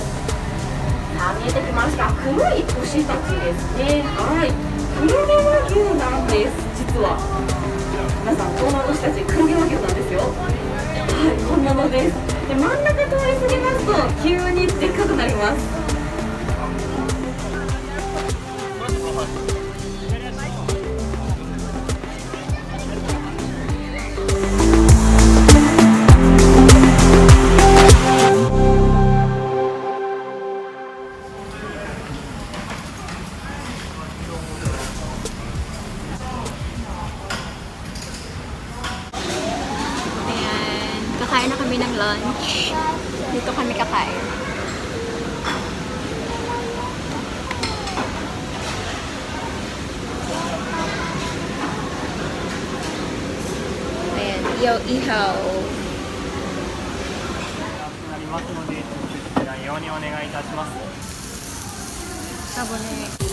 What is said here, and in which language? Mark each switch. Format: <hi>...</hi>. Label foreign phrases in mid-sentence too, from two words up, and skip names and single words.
<ja>さあ見えてきました、黒い牛たちですね。はい、黒毛和牛なんです。実は皆さん、この牛たち黒毛和牛なんですよ。はい、こんなのです。で、真ん中通り過ぎますと急にでっかくなります。</ja> <tl>Kakain na kami ng lunch. Dito kami kakain. Ayan, ihaw-ihaw.</tl> <ja>なりますので、こちら用にお願いいたします。 Sabone.</ja>